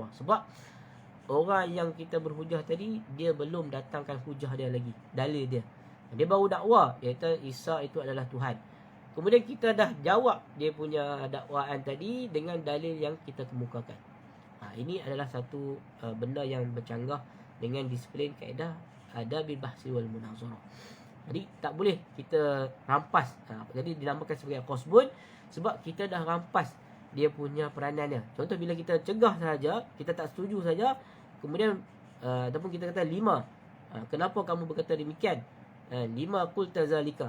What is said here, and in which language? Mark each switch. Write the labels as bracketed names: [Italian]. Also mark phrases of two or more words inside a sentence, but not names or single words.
[Malay] Sebab orang yang kita berhujah tadi, dia belum datangkan hujah dia lagi, dalil dia. Dia baru dakwa iaitu Isa itu adalah Tuhan. Kemudian kita dah jawab dia punya dakwaan tadi dengan dalil yang kita kemukakan. Ini adalah satu benda yang bercanggah dengan disiplin kaedah [Arabic] آداب البحث والمناظرة. [Malay] Jadi tak boleh kita rampas. Jadi dinamakan sebagai qasbun sebab kita dah rampas dia punya peranannya. Contoh bila kita cegah saja, kita tak setuju saja, kemudian ataupun kita kata lima, kenapa kamu berkata demikian? [Arabic] لم قلت ذلك.